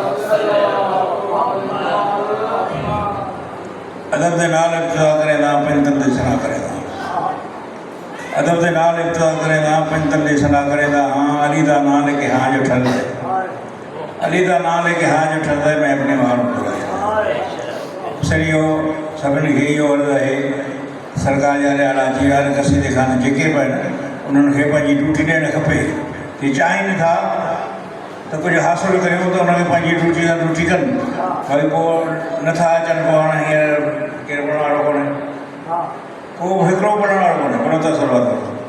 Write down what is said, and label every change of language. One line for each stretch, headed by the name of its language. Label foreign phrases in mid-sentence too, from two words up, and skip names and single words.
Saraiki: अदब के नाल इब्तिदा करेंदा पंजतन दी सना करेंदा अदब के नाल इब्तिदा करेंदा पंजतन दी सना करेंदा हाँ अली दा नाम लेके हाँ जो ठल है अली दा नाम लेके हाँ जो ठल है
Sindhi: मैं अपने मां को सरियो सभिनी खे इहो अर्ज़ु आहे सरकार जा रियाला जी हर कसीदे खाने जेके बि आहिनि उन्हनि खे पंहिंजी ड्यूटी ॾियणु खपे कि चाहिनि था तो कुछ हासिल करियो तो उन्होंने पंहिंजी ड्यूटी कनि भई पोइ नथा अचनि पोइ हाणे हींअर केरु पढ़ण वारो कोन्हे को हिकिड़ो पढ़ण वारो कोन्हे कोन था सलवात